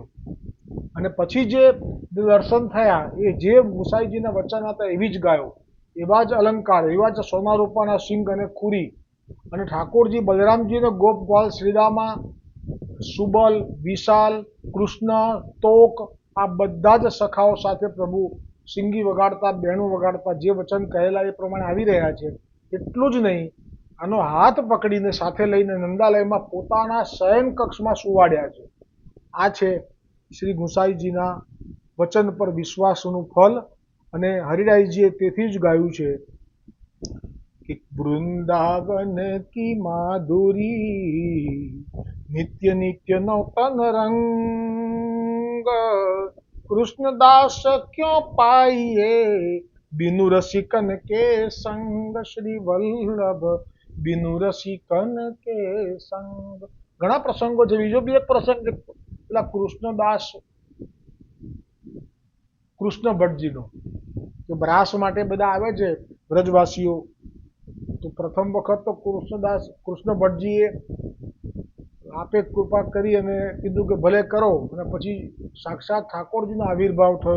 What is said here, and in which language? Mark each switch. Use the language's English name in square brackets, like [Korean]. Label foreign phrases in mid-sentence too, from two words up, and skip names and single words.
[Gujarati] અને પછી જે દર્શન થયા એ જે ગુસાઈજીના વચન હતા એવી જ ગાયો, એવા જ અલંકાર, એવા જ સોના રૂપાના સિંગ અને ખુરી, અને ઠાકોરજી બલરામજી અને ગોપ ગ્વાલ શ્રીરામા, સુબલ, વિશાલ, કૃષ્ણ, તોક, આ બધા જ સખાઓ સાથે પ્રભુ સિંગી વગાડતા, બેણું વગાડતા જે વચન કહેલા એ પ્રમાણે આવી રહ્યા છે. એટલું જ નહીં, આનો હાથ પકડીને સાથે લઈને નંદાલયમાં પોતાના શયન કક્ષમાં સુવાડ્યા છે. આ છે શ્રી ગુસાઈજીના વચન પર વિશ્વાસનું ફલ. અને હરિરાયજીએ તેથી જ ગાયું છે [Braj] कि वृंदावन की माधुरी नित्य नित्य नौतन रंग कृष्णदास क्यों पाइए बिनु रसिकन के संग श्री वल्लभ बिनु रसिकन के संग. [Gujarati] ઘણા પ્રસંગો છે. બીજો બી એક પ્રસંગ પેલા કૃષ્ણ ભટ્ટજીનો, કે બ્રાસ માટે બધા આવે છે વ્રજવાસીઓ. તો પ્રથમ વખત તો કૃષ્ણ ભટ્ટજીએ આપે કૃપા કરી અને કીધું કે ભલે કરો, અને પછી સાક્ષાત ઠાકોરજીનો આવિર્ભાવ થયો.